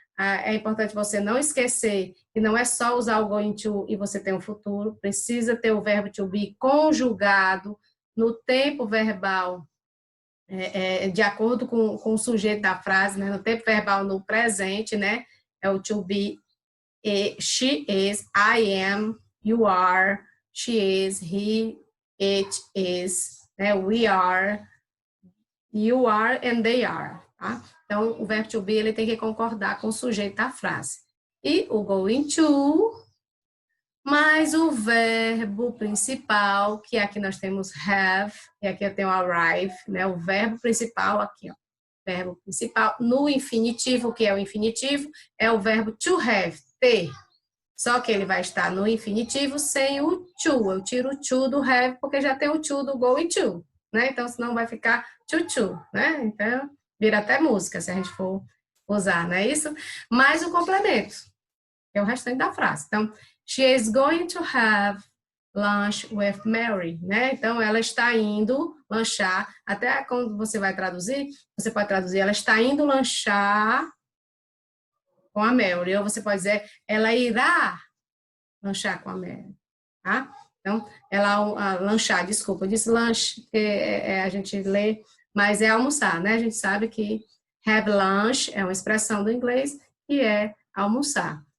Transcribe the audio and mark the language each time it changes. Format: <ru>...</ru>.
<pt>É importante você não esquecer que não é só usar o going to e você tem um futuro, precisa ter o verbo to be conjugado no tempo verbal, de acordo com o sujeito da frase, né? No tempo verbal no presente, né?</pt> <en>É o to be, she is, I am, you are, she is, he, it is, né? We are, you are and they are, tá?</en> <pt>Então, o verbo to be, ele tem que concordar com o sujeito da frase. E o going to, mais o verbo principal, que aqui nós temos have, e aqui eu tenho arrive, né? O verbo principal aqui, ó. Verbo principal no infinitivo, que é o infinitivo, é o verbo to have, ter. Só que ele vai estar no infinitivo sem o to. Eu tiro o to do have, porque já tem o to do going to, né? Então, senão vai ficar to, né? Então, vira até música, se a gente for usar, não é isso? Mais o complemento, que é o restante da frase.</pt> <en>Então, she is going to have lunch with Mary, né?</en> <pt>Então, ela está indo lanchar, até quando você vai traduzir, você pode traduzir, ela está indo lanchar com a Mary, ou você pode dizer, ela irá lanchar com a Mary, tá? Então, lanchar, desculpa, eu disse lanche, porque a gente lê, mas é almoçar, né? A gente sabe que have lunch é uma expressão do inglês e é almoçar.</pt>